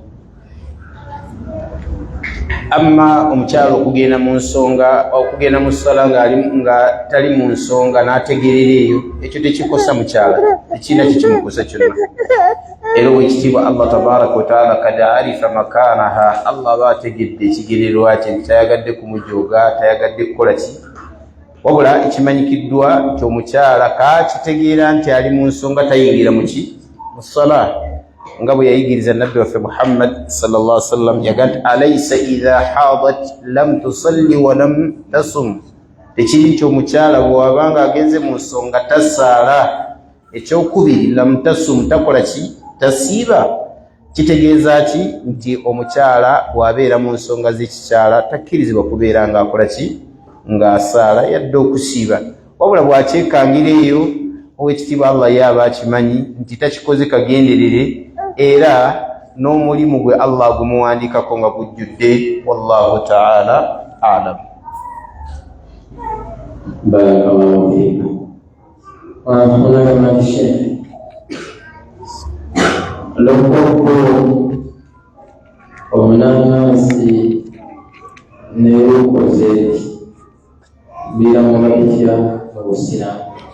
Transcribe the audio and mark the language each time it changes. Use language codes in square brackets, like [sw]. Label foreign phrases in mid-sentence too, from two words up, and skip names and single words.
[lg] Amma omukyala okugenda mu nsonga, okugenda mu ssala nga tali mu nsonga n'ategerera eyo, ekyo tekikosa mukyala, tekirina kikimukosa kyonna. Era owekitiibwa Allah [ar] تبارك وتعالى قد عرف مكانها, [lg] Allah aba ategedde ekigererwa kye nti tayagadde kumujooga, tayagadde kukola ki. Wabula ekimanyikiddwa nti omukyala kakitegeera nti ali mu nsonga tayingira mu ki? Mu ssala. Nga bwe yayigiriza nabbi waffe Muhammad [ar] صلى الله عليه وسلم [lg] yagamba, [ar] أليس إذا حاضت لم تصل ولم تصم. [lg] Tekiri nti omukyala bw'abanga agenze mu nsonga tasaala, ekyokubiri [ar] لم تصم, [lg] takola ki? Tasiiba. kitegeeza ki nti omukyala bw'abeera mu nsonga z'ekikyala takkirizibwa kubeera ng'akola ki ng'asaala yadde okusiiba wabula bw'akyekangira eyo ow'ekitiibwa Allah yaaba akimanyi nti takikoze kagenderere era n'omulimu gwe Allah gumuwandiikako nga gujjudde [ar] والله تعالى أعلم. بارك الله فيك. Wanaona Sheikh lokoko omunanasi neukoze biramubakitya obusiramu